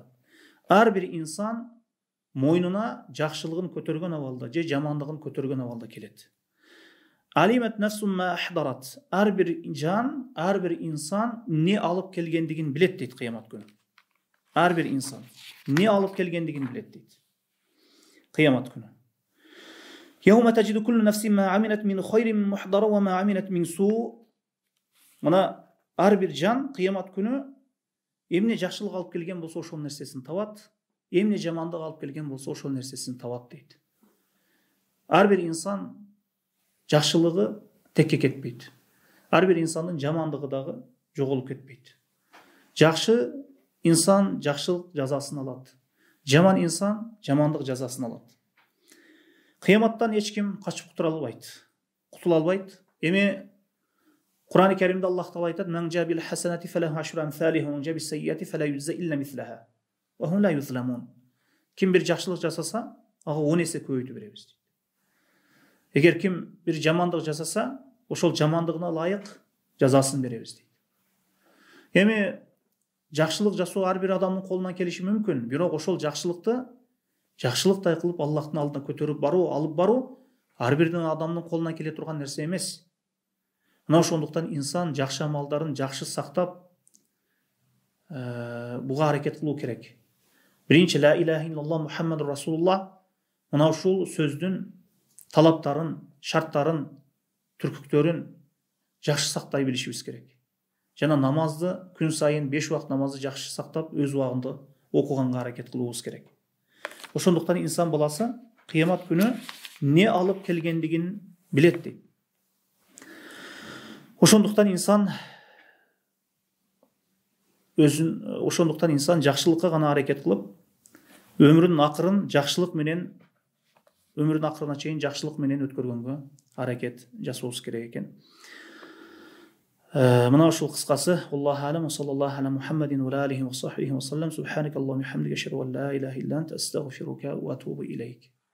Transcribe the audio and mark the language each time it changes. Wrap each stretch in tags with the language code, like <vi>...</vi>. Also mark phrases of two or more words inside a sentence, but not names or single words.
<ky>Ар бир инсан мойнуна жакшылыгын көтөргөн абалда же жамандыгын көтөргөн абалда келет.</ky> <ar>علمت نفس ما أحضرت.</ar> <ky>Ар бир жан, ар бир инсан не алып келгендигин билет дейт кыямат күнү. Ар бир инсан не алып келгендигин билет дейт кыямат күнү.</ky> <ar>يوم تجد كل نفس ما عملت من خير محضرا وما عملت من سوء.</ar> <ky>Мына ар бир жан кыямат күнү эмне жакшылык алып келген болсо ошол нерсесин табат, эмне жамандык алып келген болсо ошол нерсесин табат дейт. Ар бир инсан жакшылыгы текке кетпейт. Ар бир инсандын жамандыгы дагы жоголуп кетпейт. Жакшы инсан жакшылык жазасын алат. Жаман инсан жамандык жазасын алат. Кыяматтан эч ким качып кутула албайт. Эми Kur'an-ı Kerim'de Allah Teala ayet:</ky> <ar>"من جاء بالحسنة فله عشر أمثالها ومن جاء بالسيئة فلا يجزى إلا مثلها وهم لا يظلمون."</ar> <ky>Kim bir jakşılık jasasa, aga 10 есе көбөйтүп беребиз дейт. Эгер ким bir жамандык жасаса, ошол жамандыгына ылайык жазасын беребиз дейт. Эми жакшылык жасоо ар бир адамдын колунан келиши мүмкүн, бирок ошол жакшылыкты жакшылыктай кылып Аллахтын алдына көтөрүп баруу, алып баруу ар бир адамдын колунан келе турган нерсе эмес. Мына ошондуктан инсан жакшы амалдарын жакшы сактап, буга аракет кылуу керек.</ky> <ar>Биринчи لا إله إلا الله محمد رسول الله,</ar> <ky>мына ушул сөздүн талаптарын, шарттарын, түркүктөрүн жакшы сактай билишибиз керек. Жана намазды күн сайын 5 убакыт намазды жакшы сактап, өз убагында окуганга аракет кылуубуз керек. Ошондуктан инсан баласы кыямат күнү не алып келгендигин билет дейт. Ошондуктан инсан жакшылыкка гана аракет кылып, өмүрүнүн акырын жакшылык менен, өмүрүнүн акырына чейин жакшылык менен өткөргөнгө аракет жасообуз керек экен. Мына ушул кыскасы.</ky> <ar>الله أعلم، صلى الله على محمد وعليه وصحبه وسلم. سبحانك اللهم وبحمدك، أشهد أن لا إله إلا أنت، أستغفرك وأتوب إليك.</ar>